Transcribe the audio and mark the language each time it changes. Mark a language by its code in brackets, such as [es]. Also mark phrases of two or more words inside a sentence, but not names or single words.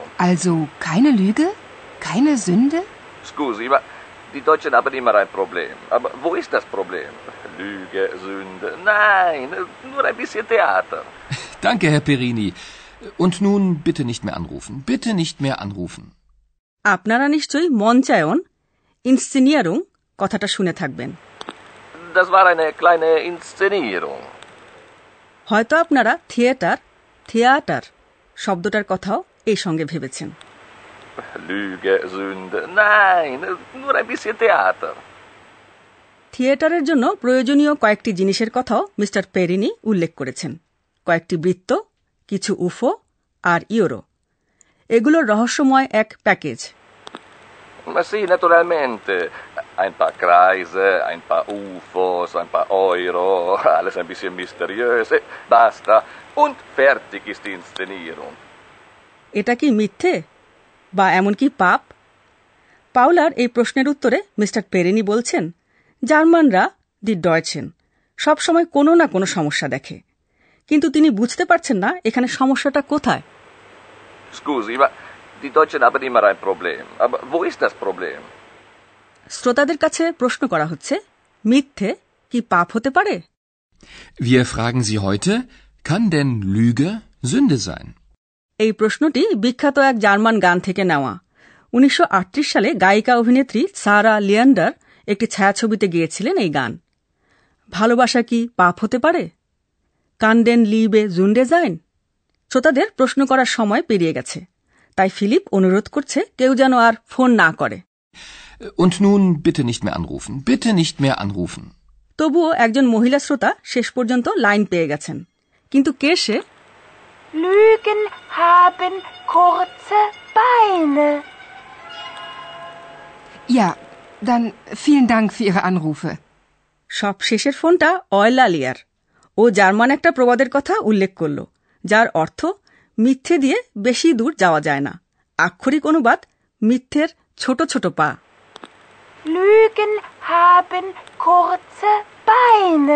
[de] Also keine Lüge? Keine Sünde? [it] Scusi, ma [de] die Deutschen haben immer ein Problem. Aber wo ist das Problem? Lüge, Sünde? Nein, nur ein bisschen Theater. Danke, Herr Perini. Und nun bitte nicht mehr anrufen. Bitte nicht mehr anrufen. [bn] আপনারা নিশ্চয়ই মঞ্চায়ন, ইনসিনিয়ারুং কথাটা শুনে থাকবেন। [de] Das war eine kleine Inszenierung. [bn] হয়তো আপনারা থিয়েটার শব্দটার কথাও এই সঙ্গে ভেবেছেন। [de] Lüge, Sünde? Nein, nur ein bisschen Theater. [bn] থিয়েটারের জন্য প্রয়োজনীয় কয়েকটি জিনিসের কথাও মিস্টার পেরিনি উল্লেখ করেছেন। কয়েকটি বৃত্ত, কিছু উফো আর ইউরো। এগুলোর রহস্যময় এক প্যাকেজ। [it] Ma sì, naturalmente. [de] Ein paar Kreise, ein paar UFOs, ein paar Euro, alles ein bisschen mysteriös. Basta. Und fertig ist die Inszenierung. [bn] এটা কি মিথ্যে বা এমনকি পাপ? পাওলার এই প্রশ্নের উত্তরে মিস্টার পেরিনি বলছেন, জার্মানরা [de] die Deutschen [bn] সবসময় কোনো না কোনো সমস্যা দেখে, কিন্তু তিনি বুঝতে পারছেন না এখানে সমস্যাটা কোথায়। [it] Scusi, ma [de] die Deutschen haben immer ein Problem. Aber wo ist das Problem? [bn] শ্রোতাদের কাছে প্রশ্ন করা হচ্ছে, মিথ্যে কি পাপ হতে পারে? [de] Wir fragen Sie heute, kann denn Lüge Sünde sein? [bn] এই প্রশ্নটি বিখ্যাত এক জার্মান গান থেকে নেওয়া। 1938 সালে গায়িকা অভিনেত্রী সারা লিয়ান্ডার একটি ছায়াছবিতে গেয়েছিলেন এই গান। ভালোবাসা কি পাপ হতে পারে? [de] Kann denn Liebe Sünde sein? [bn] শ্রোতাদের প্রশ্ন করার সময় পেরিয়ে গেছে, তাই ফিলিপ অনুরোধ করছে কেউ যেন আর ফোন না করে। [de] Und nun bitte nicht mehr anrufen. Bitte nicht mehr anrufen. [bn] তবুও একজন মহিলা শ্রোতা শেষ পর্যন্ত লাইন পেয়ে গেছেন। কিন্তু কে সে? [de] Lügen haben kurze Beine. Ja, dann vielen Dank für Ihre Anrufe. [bn] সব শেষের ফোনটা অয়লালিয়ার। ও জার্মান একটা প্রবাদের কথা উল্লেখ করল, যার অর্থ মিথ্যে দিয়ে বেশি দূর যাওয়া যায় না। আক্ষরিক অনুবাদ মিথ্যের ছোট ছোট পা। [de] Lügen haben kurze Beine.